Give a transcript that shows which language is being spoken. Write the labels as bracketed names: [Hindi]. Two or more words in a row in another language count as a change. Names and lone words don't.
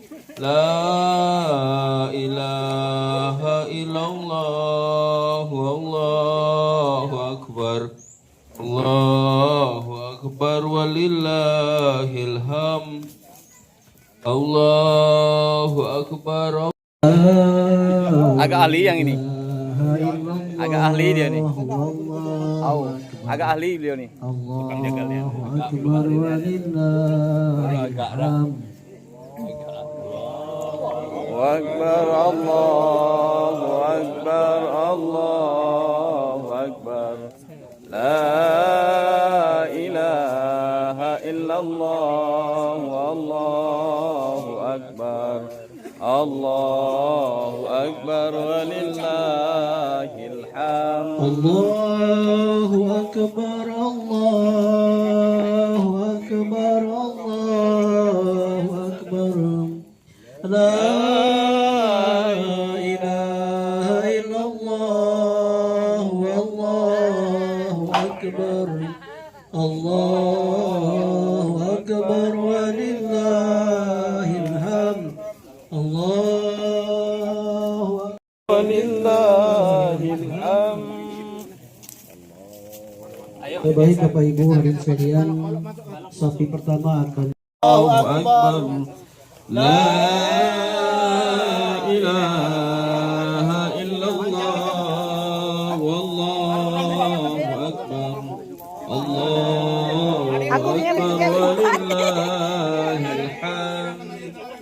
[Arabic] لا إله إلا الله الله أكبر الله أكبر ولله الحمد. الله أكبر. [Indonesian] Agak ahli yang ini. Agak ahli dia nih. Agak ahli beliau nih. Tukang jagalnya. [Arabic] أكبر الله أكبر الله أكبر. لا إله إلا الله الله أكبر الله أكبر ولله الحمد. الله أكبر الله أكبر الله أكبر. لا إله إلا الله والله أكبر الله أكبر ولله الحمد. Allahu ولله الحمد. [Indonesian] Baik Bapak Ibu hadirin sekalian, sapi pertama akan [Arabic] الله أكبر. لا إله إلا الله والله أكبر الله أكبر ولله الحمد.